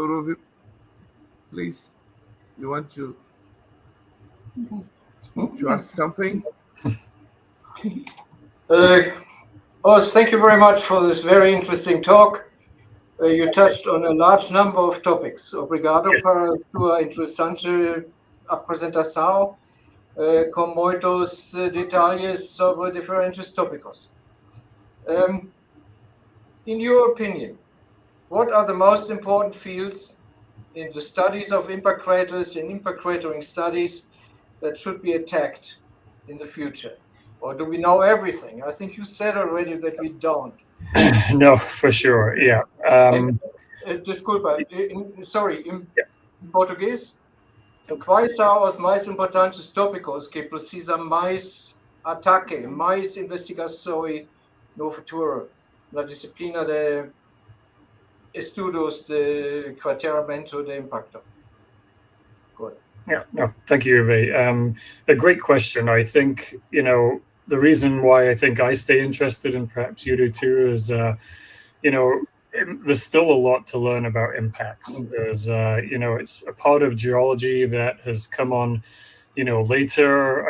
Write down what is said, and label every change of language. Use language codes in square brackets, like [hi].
[en] Uwe, please, you want to ask something? Thank you very much for this very interesting talk. You touched on a large number of topics. [pt] Obrigado para sua interessante apresentação, com muitos detalhes sobre diferentes tópicos. [en] In your opinion, what are the most important fields in the studies of impact craters and impact cratering studies that should be attacked in the future? Or do we know everything? I think you said already that we don't. No, for sure, yeah. [pt] Desculpa, em português, quais são os mais importantes tópicos que precisam mais ataque, mais investigação no futuro, na disciplina de estudos de crateramento de impacto? [en] Good. Yeah, no, thank you, Uwe. A great question. I think, the reason why I think I stay interested, and perhaps you do too, is, there's still a lot to learn about impacts. There's, it's a part of geology that has come on, later.